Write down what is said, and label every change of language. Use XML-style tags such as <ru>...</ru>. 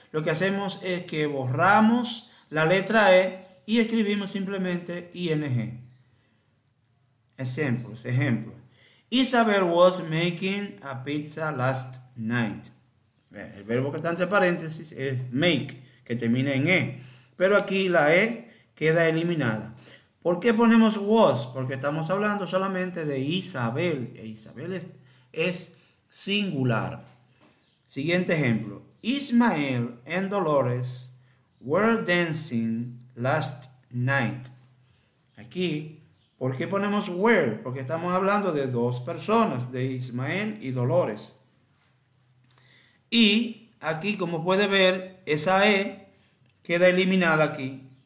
<es>lo que hacemos es que borramos la letra E y escribimos simplemente ing. Ejemplo.</es> <en>Isabel was making a pizza last night.</en> <es>El verbo que está entre paréntesis es make, que termina en E. Pero aquí la E queda eliminada. ¿Por qué ponemos was? Porque estamos hablando solamente de Isabel. E Isabel es singular. Siguiente ejemplo.</es> <en>Ismael and Dolores were dancing last night.</en> <es>Aquí, ¿por qué ponemos were? Porque estamos hablando de dos personas, de Ismael y Dolores. Y aquí, como puede ver, esa E queda eliminada aquí.</es>